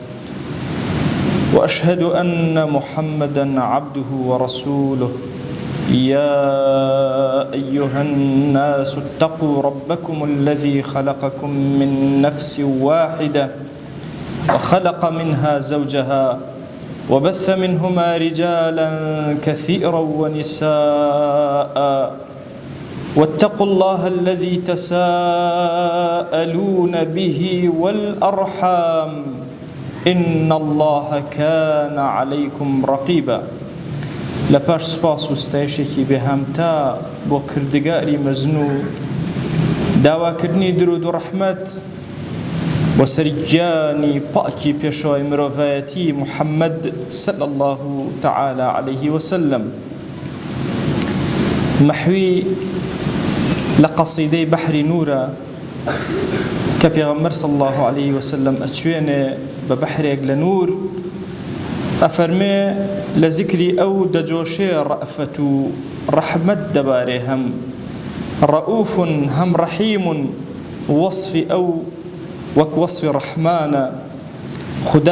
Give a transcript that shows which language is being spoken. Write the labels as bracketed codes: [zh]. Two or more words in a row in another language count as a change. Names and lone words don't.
[ar] وأشهد أن محمدًا عبده ورسوله يا أيها الناس اتقوا ربكم الذي خلقكم من نفس واحدة وخلق منها زوجها وبث منهما رجالا كثيرا ونساء واتقوا الله الذي تساءلون به والأرحام إن الله كان عليكم رقيبا لپاش [ckb] سپاس و ستایشێکی بێهامتا بۆ کردگاری مەزنوو داواکردنی درود و ڕەحمەت بۆ سەرگیانی پاکی پێشەوای مرۆڤایەتی محەممەد [ar] صلی الله تعالى عليه وسلم [ckb] مەحوی لە قەسیدەی بەحری نورە کە پێغەمبەر [ar] صلی الله عليه وسلم [ckb] ئەچوێنێ بە بەحرێک لە نور ئەفەرمێ لە ذیکری ئەو دەجۆشێ ڕەئفەت و ڕەحمەت دەبارێ هەم ڕەئوف هەم ڕەحیم وەصفی ئەو وەک وەصفی ڕەحمانە خدا